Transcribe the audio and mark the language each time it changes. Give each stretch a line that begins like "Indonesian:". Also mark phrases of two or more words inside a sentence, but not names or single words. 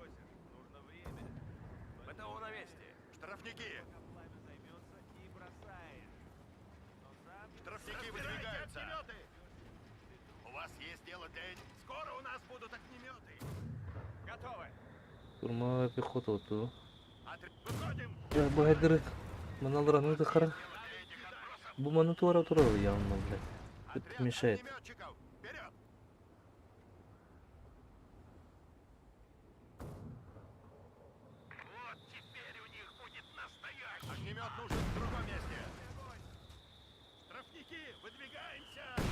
Russian: БТУ на месте. Штрафники. Штрафники выдвигаются. У вас есть дело для этих. Скоро у нас будут огнеметы. Готовы. Штурмовая пехота вот. Выходим. Ya bu Haydar'ı maналарını tıkara. Bu manı тура явно, блядь. Это мешает. Огнеметчиков. Вперед. Вот теперь у них будет настоящий. Огнемет нужен в другом месте. Штрафники, выдвигаемся.